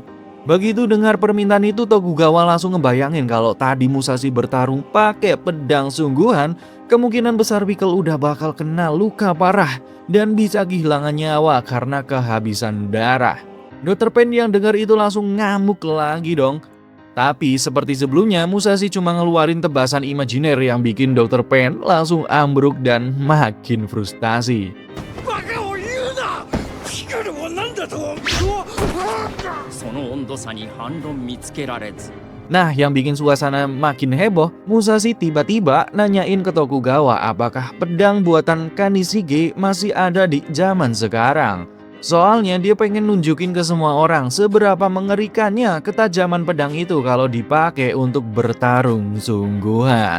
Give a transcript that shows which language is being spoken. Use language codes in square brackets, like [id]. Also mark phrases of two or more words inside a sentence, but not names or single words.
[id] Begitu dengar permintaan itu, Tokugawa langsung ngebayangin kalau tadi Musashi bertarung pakai pedang sungguhan, kemungkinan besar Pickle udah bakal kena luka parah dan bisa kehilangan nyawa karena kehabisan darah. Dr. Pain yang dengar itu langsung ngamuk lagi dong. Tapi seperti sebelumnya, Musashi cuma ngeluarin tebasan imajiner yang bikin Dr. Pain langsung ambruk dan makin frustasi. [ja] バカを言うな。ピクルをなんだと思う。その温度差に反論見つけられず。 [id] Nah, yang bikin suasana makin heboh, Musashi tiba-tiba nanyain ke Tokugawa apakah pedang buatan Kanishige masih ada di zaman sekarang. Soalnya dia pengen nunjukin ke semua orang seberapa mengerikannya ketajaman pedang itu kalau dipakai untuk bertarung sungguhan.